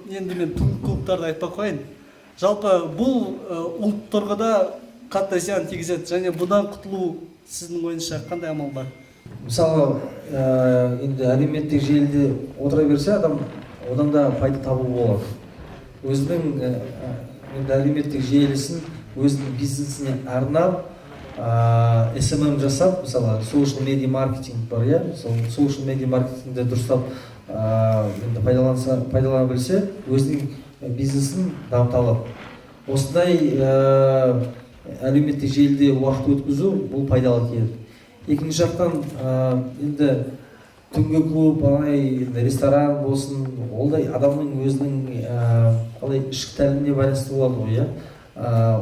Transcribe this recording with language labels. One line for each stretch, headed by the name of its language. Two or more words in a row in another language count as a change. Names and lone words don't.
Kazakh: Енді мен клубтарды айтпай қояйын. жалпы бұл ұлт тұрғыда қатты зиян тигізеді және бұдан құтылу сіздің ойыңызша қандай амал бар? Мысалы, енді әлеуметтік желіде отыра берсе адам, одан да пайда табу болады. Өзінің енді әлеуметтік желісін өзінің бизнесіне арнап, SMM жасап, мысалы,
English: social media
Kazakh: маркетинг бар, иә?
English: Social media
Kazakh: маркетингді дұрыстап енді пайдалана білсе, өзінің бизнесін дамыта алады. Осындай әлеуметтік желіде уақыт өткізу бұл пайдалы келеді. Екінші жақтан енді түнгі клуб, ресторан болсын, ол да адамның өзінің қалай ішкі тәліміне байланысты болады ғой, иә.